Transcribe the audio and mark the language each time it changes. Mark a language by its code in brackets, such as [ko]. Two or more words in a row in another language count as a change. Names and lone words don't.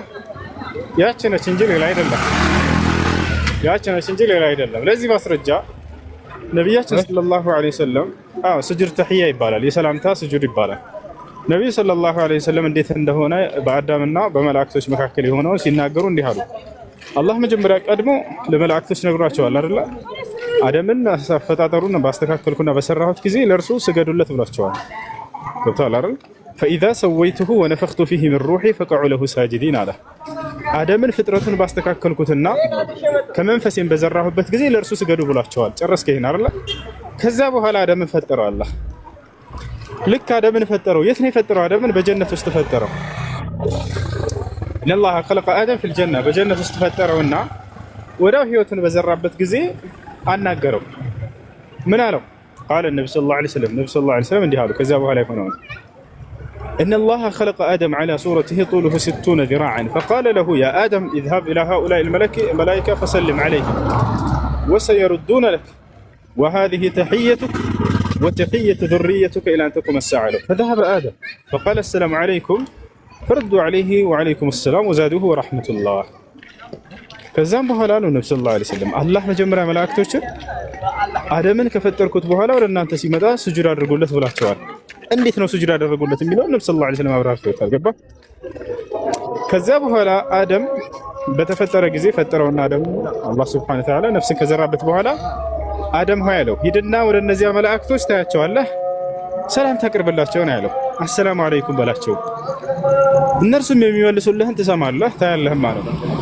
[am] ያቺ ነች እንጂ ሌላ አይደለም። ያቺ ነች እንጂ ሌላ አይደለም። ለዚህ ማስረጃ ነብያችን [ar] صلى الله عليه وسلم سجود تحية [am] ይባላል። የሰላምታ ስጁድ ይባላል። ነብዩ [ar] صلى الله عليه وسلم [am] እንዴት እንደሆነ በአዳምና በመላእክቶች መካከል የሆነውን ሲናገሩ እንዲህ አሉ። አላህ መጀመሪያ ቀድሞ ለመላእክቶች ነግሯቸዋል አይደል? አደምን አፈጣጠሩን ባስተካከልኩና በሰራሁት ጊዜ ለእርሱ ስገዱለት ብሏቸዋል። ገብቶሃል አይደል? [ar] فإذا سويته ونفخت فيه من روحي فقعوا له ساجدين [am] አለ። አደምን ፍጥረቱን ባስተካከልኩትና ከመንፈሴን በዘራሁበት ጊዜ ለእርሱ ስገዱ ብሏቸዋል። ጨረስከ ይሄን አይደል? ከዛ በኋላ አደምን ፈጠረው አላህ። ልክ አደምን ፈጠረው የት ነው የፈጠረው? አደምን በጀነት ውስጥ ፈጠረው። ኢነላህ [ar] خلق آدم في الجنة [am] በጀነት ውስጥ ፈጠረውና ወዲያው ህይወቱን በዘራበት ጊዜ አናገረው። ምን አለው? [ar] قال النبي صلى الله عليه وسلم [am] እንዲህ አሉ። ከዛ በኋላ ይሆነው [ar] إن الله خلق آدم على صورته طوله 60 ذراعا فقال له يا آدم اذهب إلى هؤلاء الملائكة فسلم عليهم وسيردون لك وهذه تحيتك وتحية ذريتك إلى أن تقوم الساعة له. فذهب آدم فقال السلام عليكم فردوا عليه وعليكم السلام وزادوه ورحمة الله. [am] ከዛም በኋላ ነው ነብዩ [ar] صلى الله عليه وسلم [am] አላህ መጀመሪያ መላእክቶችን አደምን ከፈጠርኩት በኋላ ወደ እናንተ ሲመጣ ስጁድ አድርጉለት ብላቸዋል። እንዴት ነው ስጁድ አደረጉለት የሚለው ነብዩ [ar] صلى الله عليه وسلم [am] አብራርተውታል። ገባ? ከዛ በኋላ አደም በተፈጠረ ጊዜ ፈጠረውና አደም አላህ [ar] سبحانه وتعالى [am] ነፍስን ከዘራበት በኋላ አደም ሆይ አለው ሂድና ወደ እነዚያ መላእክቶች ታያቸዋለህ፣ ሰላም ታቀርብላቸው ነው ያለው። [ar] السلام عليكم [am] በላቸው። እነርሱም የሚመልሱልህን ትሰማለህ ታያለህም ማለት ነው።